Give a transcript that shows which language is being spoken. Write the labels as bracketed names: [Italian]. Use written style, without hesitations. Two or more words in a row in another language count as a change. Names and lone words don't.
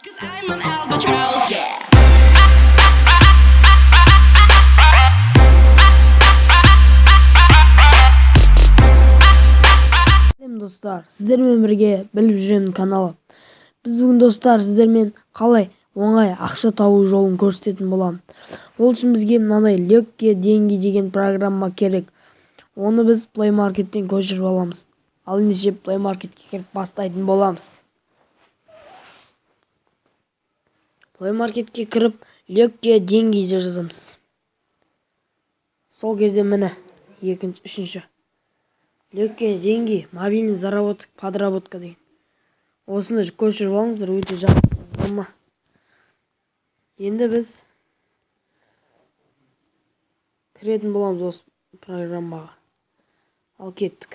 [English] I'm an albatross. [Kazakh] Достар, сіздермен бірге біліп жүремін каналы. Біз бүгін достар сіздермен қалай оңай ақша табу жолын көрсететін боламын. Ол үшін бізге мынадай [Russian] легкие деньги [Kazakh] деген программа керек. Оны біз Play Market'тен көшіріп аламыз. Ал ендеше Play Market'ке кіріп бастайтын боламыз. Play Market'ке кіріп [Russian] легкие деньги [Kazakh] жазамыз. Сол кезде міне екінші, үшінші. [Russian] Легкие деньги, мобильный заработок, подработка деген. [Kazakh] Осыны көшіріп алыңыздар, өте жақсы. Енді біз кіретін боламыз осы программаға. Ал кеттік.